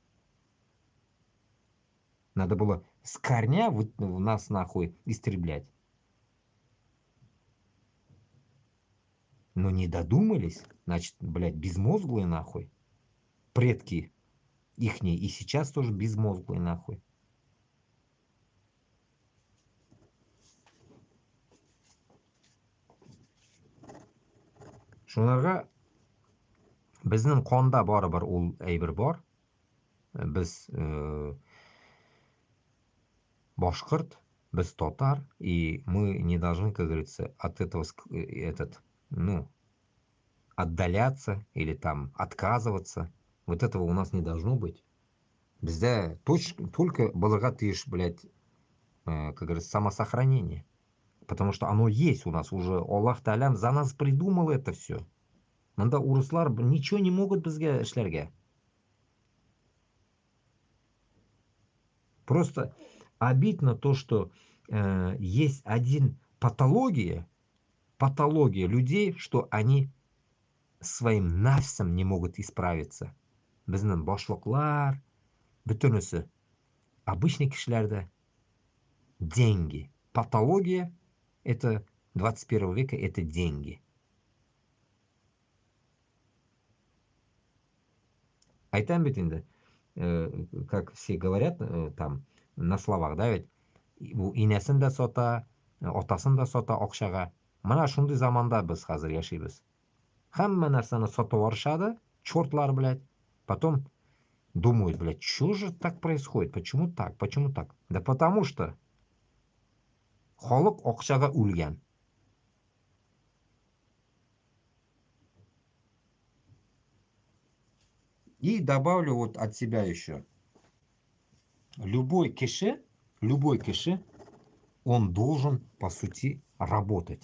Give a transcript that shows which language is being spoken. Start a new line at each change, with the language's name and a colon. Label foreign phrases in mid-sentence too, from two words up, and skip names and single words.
Russian: Надо было с корня нас нахуй истреблять. Но не додумались, значит, блядь, безмозглые нахуй. Предки ихние и сейчас тоже безмозглые нахуй.
Tatar: Шуларга безнең канда барыбер ул әйбер бар. Без башкорт, без татар,
Russian: и мы не должны, как говорится, от этого ну, отдаляться или там отказываться. Вот этого у нас не должно быть.
Tatar: Бездә только булырга тиеш,
Russian: блядь, как говорится, самосохранение. Потому что оно есть у нас уже. Аллах Таалям за нас придумал это все.
Tatar: Мында урыслар
Russian: ничего не могут
Tatar: безгә эшләргә.
Russian: Просто обидно то, что есть один патология людей, что они своим нафсом не могут исправиться.
Tatar: Безнең башлыклар, бөтенесе.
Russian: Обычный кешеләрдә деньги. Патология это 21 века, это деньги.
Tatar: Айтам бит инде,
Russian: как все говорят там на словах, да ведь,
Tatar: инәсен дә сата, атасын да сата акчага. Менә шундый заманда без хәзер яшибез. Һәммә нәрсәне сатып барышады, чёртлар,
Russian: блядь. Потом думают, блядь, что же так происходит? Почему так? Почему так? Да потому что
Tatar: халык акчага үлгән.
Russian: И добавлю вот от себя еще. Любой кеше, он должен, по сути, работать.